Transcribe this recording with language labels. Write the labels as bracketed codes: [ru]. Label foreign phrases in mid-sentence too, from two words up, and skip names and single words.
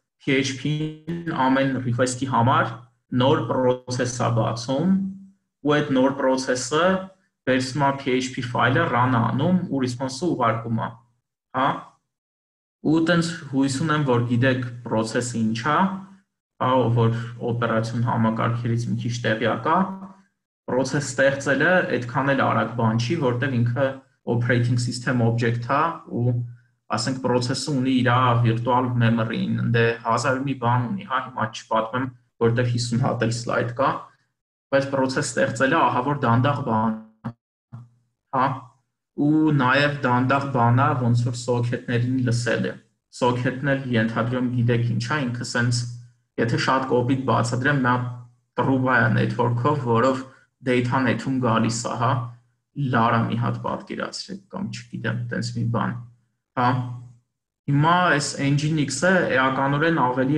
[hy] PHP-ն ամեն request-ի համար նոր process է բացում, ու այդ նոր process-ը վերցնում է PHP ֆայլը, run անում ու response-ը ուղարկում է, հա։ Ու տենց հույս ունեմ, որ գիտեք process-ը ինչ է, հա, որ օպերացիոն համակարգերից մի քիչ տեղյակ է, process ստեղծելը այդքան էլ արագ բան չի, որտեղ ինքը [en] operating system object [hy] է ու ասենք process-ը ունի իր [en] virtual memory- [hy] ին, դե հազար մի բան ունի, հա, հիմա չպատմեմ, որտեղ 50 հատ էլ slide կա, բայց process ստեղծելը ահա որ դանդաղ բան, հա, ու նաև դանդաղ բան է, ոնց որ socket-ներին լսելը։ Socket-ն էլ ենթադրում գիտեք ինչ է, ինքը սենց, եթե շատ կոպիտ բացատրեմ, մի հատ տրուբա է network-ով, որով data-ն հետում գալիս է, հա, լարա մի հատ պատկերացրեք կամ չգիտեմ, տենց մի բան։ Հա, հիմա այս Nginx-ը էականորեն ավելի